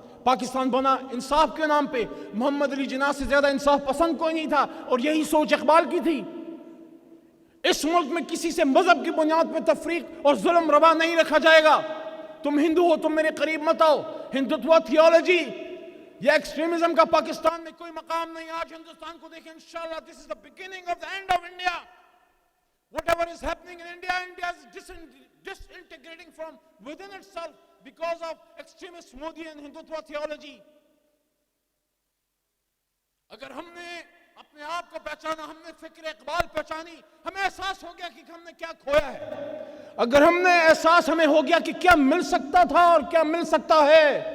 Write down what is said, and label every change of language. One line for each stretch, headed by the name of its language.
Urdu: پاکستان بنا انصاف کے نام پہ. محمد علی جناح سے زیادہ انصاف پسند کوئی نہیں تھا اور یہی سوچ اقبال کی تھی. اس ملک میں کسی سے مذہب کی بنیاد پہ تفریق اور ظلم روا نہیں رکھا جائے گا. تم ہندو ہو، تم میرے قریب مت آؤ. ہندوتوا تھیولوجی یا ایکسٹریمزم کا پاکستان میں کوئی مقام نہیں. آج ہندوستان کو دیکھیں انشاءاللہ
English: this is the beginning of the end of India. Whatever is happening in India, India is disintegrating from within itself because of extremist Modi and Hindutva theology.
Urdu: اگر ہم نے اپنے آپ کو پہچانا، ہم نے فکر اقبال پہچانی، ہمیں احساس ہو گیا کہ ہم نے کیا کھویا ہے. اگر ہم نے احساس ہمیں ہو گیا کہ کیا مل سکتا تھا اور کیا مل سکتا ہے.